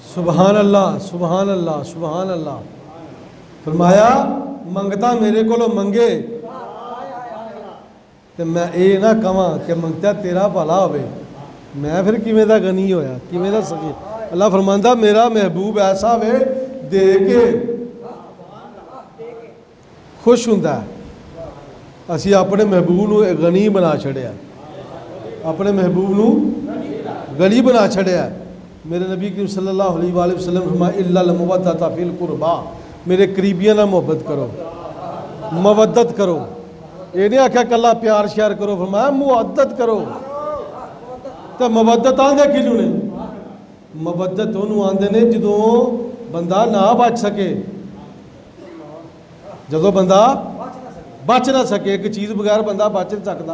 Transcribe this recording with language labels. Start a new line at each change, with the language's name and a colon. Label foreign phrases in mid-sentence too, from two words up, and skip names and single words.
Arabic: سبحان الله سبحان الله سبحان الله.
Punjabi: فرمایا منگتا میرے کو منگے تو میں یہ نہ کہاں کہ منگتا تیرا بھلا ہووے، میں پھر کویں دا غنی ہویا، کویں دا سخی. اللہ فرماندا میرا محبوب ایسا وے دے کے خوش ہندا ہے. اسی اپنے محبوب نوں غنی بنا چھڈیا، اپنے محبوب نوں غنی بنا چھڈیا. میرے نبی کریم
Arabic: صلى الله عليه وسلم
Punjabi: فرمایا
Arabic: إلا المودة في القربى,
Punjabi: میرے قریبیاں نال محبت کرو، مودت کرو. یہ نہیں آکھیا کلا پیار شیار کرو، فرمایا مودت کرو. تو مودت آندے کنوں نے? مودت انہوں نے آندے نے جدوں بندہ نہ بچ سکے، جدوں بندہ بچ نہ سکے، اک چیز بغیر بندہ بچ نہیں سکتا.